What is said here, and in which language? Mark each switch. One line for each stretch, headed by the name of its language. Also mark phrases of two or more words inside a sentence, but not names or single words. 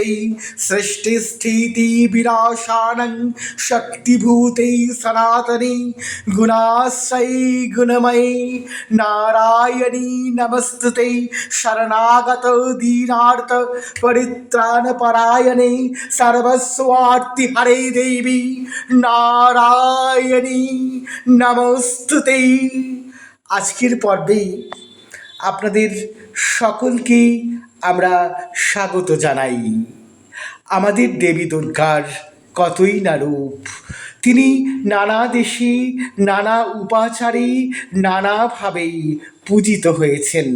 Sanskrit: सृष्टिस्थिति विनाशानं शक्तिभूते सनातने गुणाश्रये गुणमये नारायणी नमस्तुते। शरणागत दीनार्थ परित्राणपरायणे सर्वस्वार्तिहरे देवी नारायणी नमस्तुते।
Bangla: আজকের পর্বে আপনাদের সকলকে আমরা স্বাগত জানাই। আমাদের দেবী দুর্গার কতই না রূপ, তিনি নানা দেশে নানা উপাচারে নানাভাবেই পূজিত হয়েছেন।